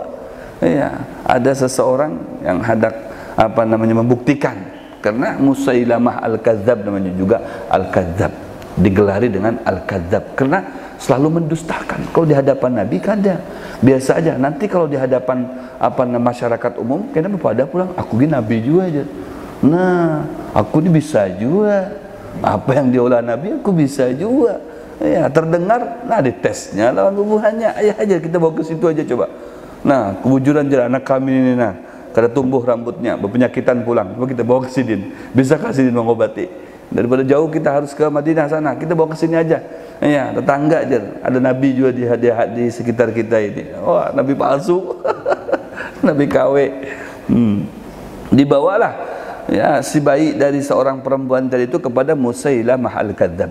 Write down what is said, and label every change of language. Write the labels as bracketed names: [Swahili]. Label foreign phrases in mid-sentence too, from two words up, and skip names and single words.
[Indonesian] Ya, ada seseorang yang hendak membuktikan, karena Musailamah Al-Kadzab namanya juga Al-Kadzab, digelari dengan Al-Kadzab karena selalu mendustakan. Kalau di hadapan Nabi kan dia biasa aja. Nanti kalau di hadapan masyarakat umum, kenapa pada pulang? Aku ini Nabi juga aja. Nah, aku ini bisa juga. Apa yang diolah Nabi, aku bisa juga. [Banjar] Ya, terdengar, nah ditesnya lawan bubuhannya. Ayah aja kita bawa ke situ aja coba. Nah, kebujuran jalan anak kami ini, nah, kada tumbuh rambutnya, berpenyakitan pulang. [Indonesian] Coba kita bawa ke Sidin. Bisakah Sidin mengobati? Daripada jauh kita harus ke Madinah sana, kita bawa ke sini aja. Ya, tetangga aja. Ada Nabi juga di sekitar kita ini. Wah, Nabi palsu. Nabi KW. Dibawalah ya si bayi dari seorang perempuan tadi itu kepada Musailamah Al-Kadzab.